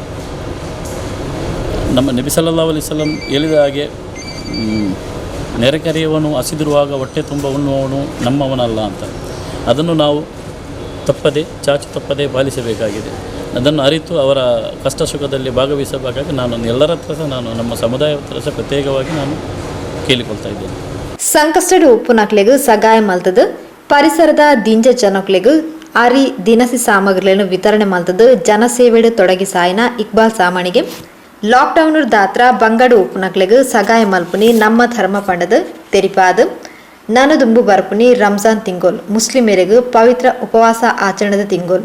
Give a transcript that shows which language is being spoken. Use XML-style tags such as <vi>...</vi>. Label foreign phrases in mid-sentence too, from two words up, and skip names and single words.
<kn>ನಮ್ಮ ನಬಿ</kn> <ar>صلى الله عليه وسلم</ar> <kn>ಹೇಳಿದ ಹಾಗೆ ನೆರೆಕರೆಯವನು ಹಸಿದಿರುವಾಗ ಹೊಟ್ಟೆ ತುಂಬ ಉಣ್ಣುವವನು ನಮ್ಮವನಲ್ಲ ಅಂತ. ಅದನ್ನು ನಾವು ಚಾಚು ತಪ್ಪದೆ ಪಾಲಿಸಬೇಕಾಗಿದೆ. ಅದನ್ನು ಅರಿತು ಅವರ ಕಷ್ಟ ಸುಖದಲ್ಲಿ ಭಾಗವಹಿಸಬೇಕಾಗಿ ನಾನು ಎಲ್ಲರ ಹತ್ರ ಸಹ ನಮ್ಮ ಸಮುದಾಯ ಹತ್ರ ಸಹ ಪ್ರತ್ಯೇಕವಾಗಿ ನಾನು ಕೇಳಿಕೊಳ್ತಾ ಇದ್ದೇನೆ.</kn> <tcy>ಸಂಕಷ್ಟದ ಉಪ್ಪುನಕ್ಲೆಗೂ ಸಗಾಯ ಮಲ್ತದು ಪರಿಸರದ ದಿಂಜ ಜನಕ್ಲೆಗೂ ಆರಿ ದಿನಸಿ ಸಾಮಗ್ರಿಗಳನ್ನು ವಿತರಣೆ ಮಲ್ತದು ಜನಸೇವೆಡು ತೊಡಗಿ ಸಾಯಿನ ಇಕ್ಬಾಲ್ ಸಾಮಣಿಗೆ ಲಾಕ್ಡೌನ್ ದಾತ್ರ ಬಂಗಡು ಉಪ್ಪುನಕ್ಲೆಗೂ ಸಗಾಯ ಮಲ್ಪುನಿ ನಮ್ಮ ಧರ್ಮ ಪಂಡದು ತೆರಿಪಾದು ನನದುಂಬು ಬರ್ಪುನಿ ರಂಜಾನ್ ತಿಂಗೋಲ್ ಮುಸ್ಲಿಮರಿಗೂ ಪವಿತ್ರ ಉಪವಾಸ ಆಚರಣದ ತಿಂಗೋಲ್.</tcy>